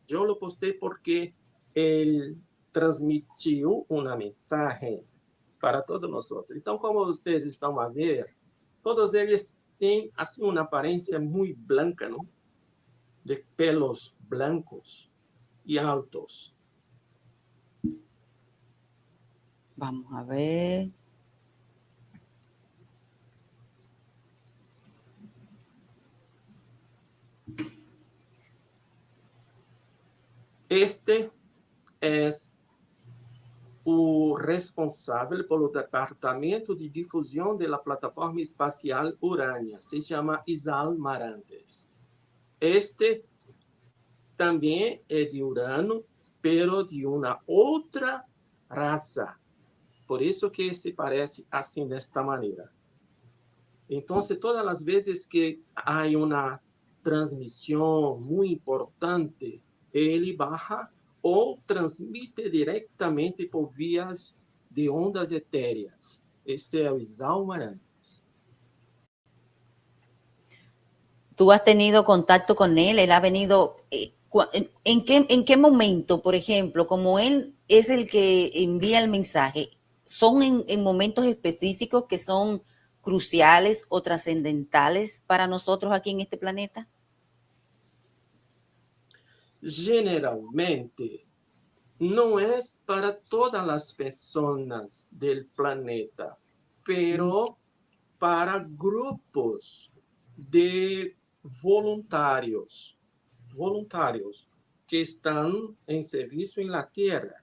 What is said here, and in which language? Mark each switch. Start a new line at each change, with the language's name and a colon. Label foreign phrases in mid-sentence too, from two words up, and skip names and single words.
Portuguese: Eu lo postei porque ele transmitiu uma mensagem para todos nós. Então, como vocês estão a ver, todos eles têm assim uma aparência muito branca, não?
Spanish: De pelos blancos. y altos. Vamos a ver.
Portuguese: Este es o responsável pelo Departamento de Difusão da Plataforma Espacial Urânia. Se chama Isal Marantes. Este também é de Urano, pero de uma outra raça. Por isso que se parece assim, desta maneira. Então, todas as vezes que há uma transmissão muito importante, ele baja ou transmite diretamente por vias de ondas etéreas. Este é o Isal Marantes.
Spanish: ¿Tú has tenido contacto con él? ¿Él ha venido? ¿En qué momento, por ejemplo, como él es el que envía el mensaje, son en momentos específicos que son cruciales o trascendentales para nosotros aquí en este planeta? Generalmente,
Portuguese: não é para todas as pessoas do planeta, pero para grupos de voluntários que estão em serviço na Terra.